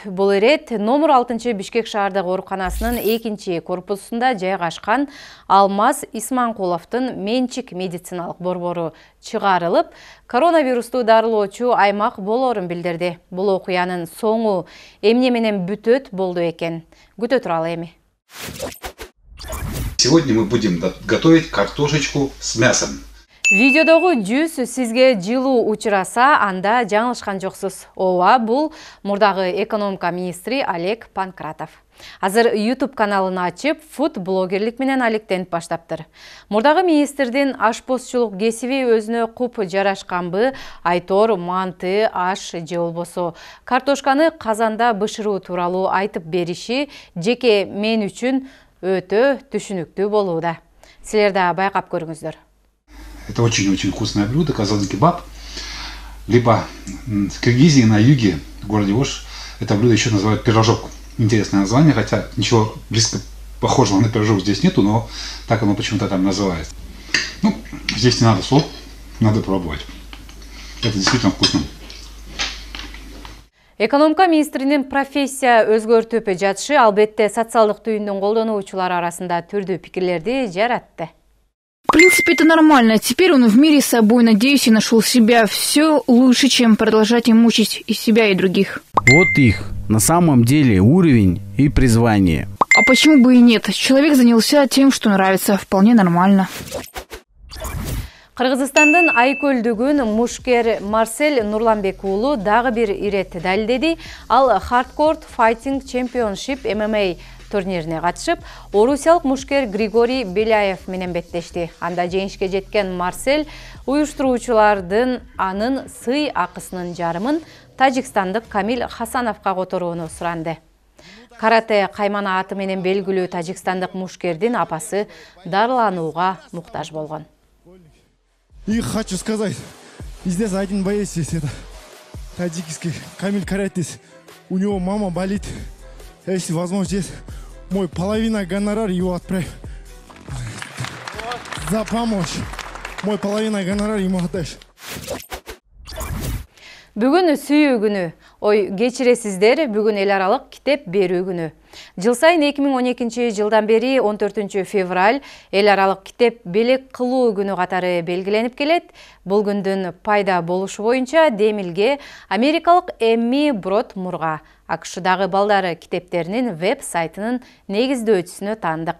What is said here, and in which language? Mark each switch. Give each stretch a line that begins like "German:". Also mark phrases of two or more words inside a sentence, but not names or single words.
Kyrgyz: Бул ирет номер 6 Бишкек шаардык ооруканасынын 2 корпусунда жайгашкан Алмаз Исманкуловдун менчик медициналык борбору чыгарылып, коронавирусту дарылоочу аймак болоорун билдирди. Бул окуянын соңу эмне менен бүтөт болду экен. Күтө туралы эми.
Russian: Сегодня мы будем готовить картошечку с мясом.
Kyrgyz: Видеодогу жүз сизге жылуу учураса, анда жаңылышкан жоксуз. Ооба, бул мурдагы экономика министри Олег Панкратов. Азыр YouTube каналын ачып, фуд-блогерлик менен алектенип баштаптыр. Мурдагы министрдин ашпозчулук кесиби өзүнө куп жарашканбы, айтор манты, аш же болбосо картошканы казанда бышыруу тууралуу айтып бериши жеке мен үчүн өтө түшүнүктүү болууда. Силер да байкап көрүңүздөр.
Russian: Это очень-очень вкусное блюдо, казан кебаб. Либо в Киргизии на юге, в городе Ош, это блюдо еще называют пирожок. Интересное название, хотя ничего близко похожего на пирожок здесь нету, но так оно почему-то там называется. Ну, здесь не надо слов, надо пробовать. Это действительно вкусно.
Kyrgyz: Экономика министринин профессия өзгөртүп жатышы албетте социалдык түйүндүн колдонуучулары арасында түрдүү пикирлерди жаратты.
Russian: В принципе, это нормально. Теперь он в мире с собой, надеюсь, и нашел себя. Все лучше, чем продолжать им мучить и себя, и других. Вот их, на самом деле, уровень и призвание. А почему бы и нет? Человек занялся тем, что нравится. Вполне нормально.
Kyrgyz: Кыргызстандын Айкөлдүгүн мушкер Марсель Нурланбек уулу дагы бир ирет далилдеди. Ал Hardcore Fighting Championship MMA турнирине катышып, орусиялык мушкер Григорий Беляев менен беттешти. Анда жеңишке жеткен Марсель уюштуруучулардын анын сый акысынын жарымын тажикстандык Камил Хасановго которууну суранды. Карате каймана аты менен белгилүү тажикстандык мушкердин апасы дарыланууга муктаж болгон.
Russian: И хочу сказать, здесь один боец есть, это таджикский Камиль Каратис. У него мама болит. Если возможно, здесь мой половина гонорар его отправь. За помощь. Мой половина гонорар ему отдашь.
Kyrgyz: Бүгүн сүйүү күнү. Ой, кечиресиздер, бүгүн эл аралык китеп берүү күнү. Жыл сайын 2012 жылдан бери 14 февраль эл аралык китеп белек кылуу күнү катары белгиленип келет. Бул күндүн пайда болушу боюнча демилге америкалык Эмми Брод Мурга АКШдагы балдары китептеринин веб-сайтынын негиздөөчүсүнө таандык.